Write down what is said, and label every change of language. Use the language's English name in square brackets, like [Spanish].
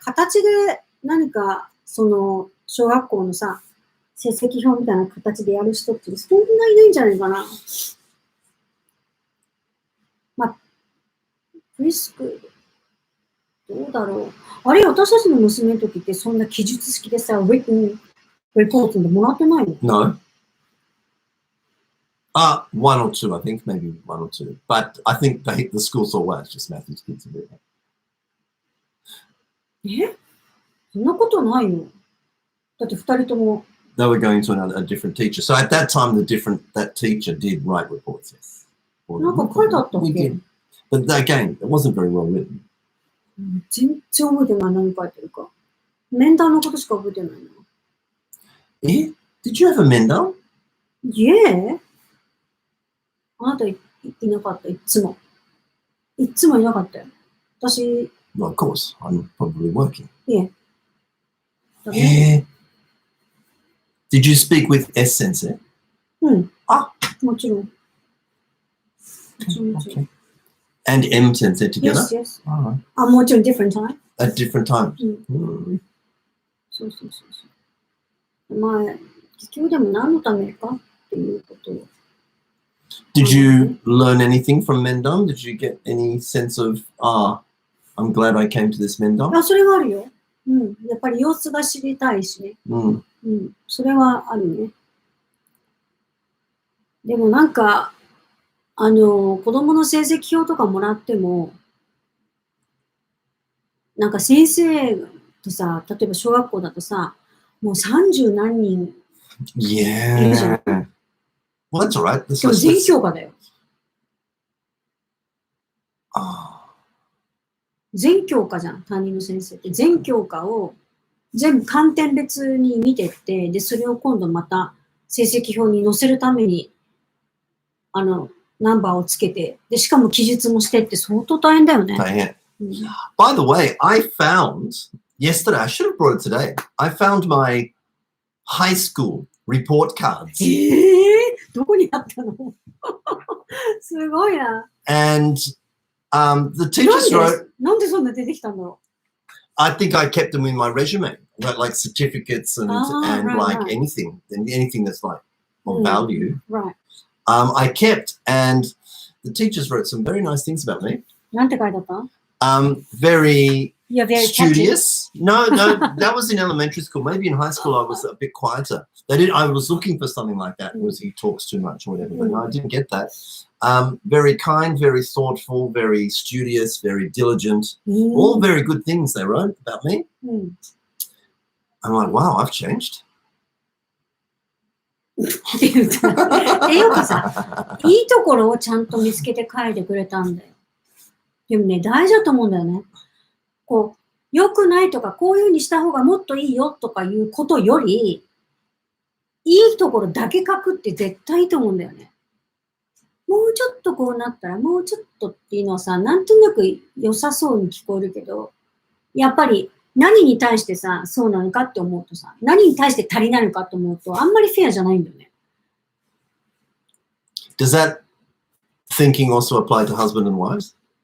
[Japanese] 形で何か、小学校のさ、成績表みたいな形でやる人ってそんないないんじゃないかな。プリスクール。どうだろう。あれ、私たちの娘の時ってそんな記述式でさ、written report でもらってないの？ [English] No. One or two, I think, maybe one or two. But I think the school thought, well, it's just Matthew's kids. [Japanese] そんなことないよ。だって二人とも。 [English] They were going to a different teacher. So at that time, that teacher did write reports, yes. [Japanese] なんか書いてあったっけ？ [English] We did. But again, it wasn't very well written. [Japanese] 全然覚えてない、何書いてるか。面談のことしか覚えてないな。 [English] Did you have a 面談？ Yeah. [Japanese] あなた いなかった、いつも。いつもいなかったよ。私。 [English] Well, of course. I'm probably working. Yeah. Did you speak with S 先生？ [Japanese] もちろん。 [English] Okay. And M 先生 together? Yes, yes. [Japanese] もちろん [English] different time? At different times. [Japanese] そう。まあ、結局でも何のためかっていうことを。 [English] Did you learn anything from 面談? Did you get any sense of, I'm glad I came to this 面談? [Japanese] それはあるよ。やっぱり様子が知りたいしね。それはあるね。でもなんか、子供の成績表とかもらっても、なんか先生とさ、例えば小学校だとさ、もう30何人いるじゃん。 [English] Well, that's all right. [Japanese] でも全教科だよ。全教科じゃん、担任の先生って。全教科を全部観点別に見てって、で、それを今度また成績表に載せるために、ナンバーをつけて、で、しかも記述もしてって相当大変だよね。大変。 [English] By the way, I found yesterday, I should have brought it today. I found my high school report cards. [Japanese] どこにあったの？すごいな。 [English] And the teachers wrote. [Japanese] なんでそんな出てきたんだろう？ [English] I think I kept them in my resume, like certificates and like anything that's like of value. Right. I kept, and the teachers wrote some very nice things about me. [Japanese] なんて書いてあった？ [English] Very studious. Catchy. No, that was in elementary school. Maybe in high school I was a bit quieter. I was looking for something like that. Was he talks too much or whatever? But no, I didn't get that. Very kind, very thoughtful, very studious, very diligent. All very good things they wrote about me. I'm like, wow, I've changed. [Japanese] っていうかさ、いいところをちゃんと見つけて書いてくれたんだよ。でもね、大事だと思うんだよね。良くないとか、こういう風にした方がもっといいよとかいうことより、いいところだけ書くって絶対いいと思うんだよね。もうちょっとこうなったら、もうちょっとっていうのはさ、なんとなく良さそうに聞こえるけど、やっぱり何に対してさ、そうなのかって思うとさ、何に対して足りないのかって思うと、あんまりフェアじゃないんだよね。 [English] Does that thinking also apply to husband and wives?